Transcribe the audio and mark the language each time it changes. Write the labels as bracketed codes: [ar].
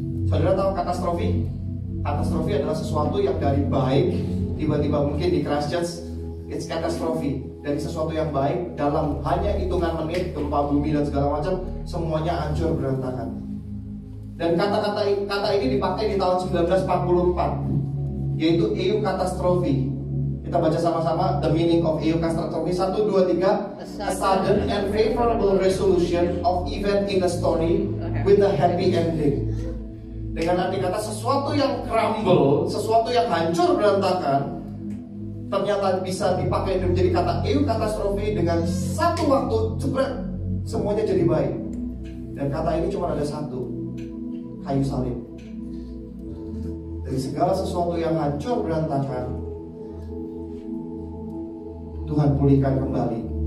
[id] Saudara tahu katastrofi? Katastrofi adalah sesuatu yang dari baik tiba-tiba mungkin di Christchurch, [en] it's [id] katastrofi. Dari sesuatu yang baik dalam hanya hitungan menit, gempa bumi dan segala macam, semuanya hancur berantakan. Dan kata ini dipakai di tahun 1944, yaitu katastrofi. Kita baca sama-sama [en] the meaning of [id] katastrofi. 1, 2, 3. [en] A sudden and favorable resolution of event in a story with a happy ending. [id] Dengan arti kata sesuatu yang crumble, sesuatu yang hancur berantakan, ternyata bisa dipakai menjadi kata katastrofi. Dengan satu waktu cepat semuanya jadi baik. Dan kata ini cuma ada satu, kayu salib. Dari segala sesuatu yang hancur berantakan, Tuhan pulihkan kembali.